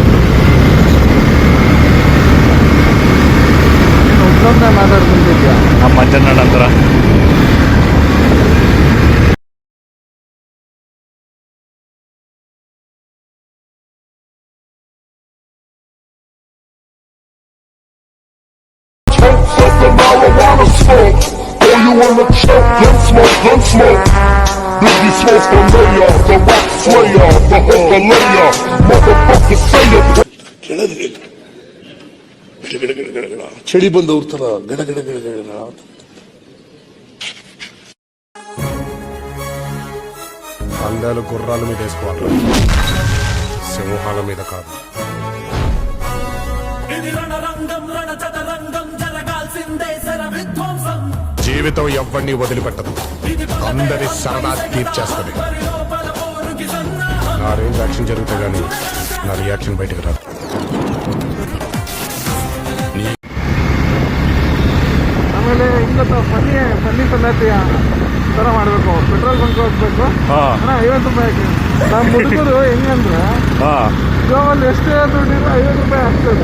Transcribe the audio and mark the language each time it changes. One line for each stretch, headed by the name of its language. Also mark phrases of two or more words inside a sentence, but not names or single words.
Kannada: ಮಾತಾಡ್ಕೊಂಡಿದ್ಯಾ ನಮ್ಮ ಅಜ್ಜನ ನಂತರ
English: You wanna choke, gun smoke. Biggie smoke the mayor, the rock slayer, the hooker layer, motherfucker sayer.
Kannada: ಕೆಳದ್ರೆ ಗಡ ಚಳಿ ಬಂದವ್ರ ತರ ಗಡ ಗಡ ಗಡ ಗಡ.
Telugu: పందాలు గుర్రాల మీద వేసుకోవాలి, సింహాల మీద కాదు. జీవితం ఎవ్వరిని వదిలిపెట్టదు, అందరి సరదా తీర్చేస్తుంది. నా రేంజ్ యాక్షన్ జరిగితే గానీ నా రియాక్షన్ బయటకు రాదు.
Kannada: ಆಮೇಲೆ ಇವತ್ತು ಫನ್ನಿ ಸಂಗತಿಯ ಥರ ಮಾಡಬೇಕು. ಪೆಟ್ರೋಲ್ ಬಂಕ್ ಹೋಗ್ಬೇಕು, 50 ರೂಪಾಯಿ. ನಮ್ಮ ಹುಡುಗರು ಹೆಂಗಂದ್ರೆ ಜೋಬಲ್ಲಿ ಎಷ್ಟೇ ದುಡ್ಡಿದ್ರೆ 50 ರೂಪಾಯಿ ಆಗ್ತದೆ.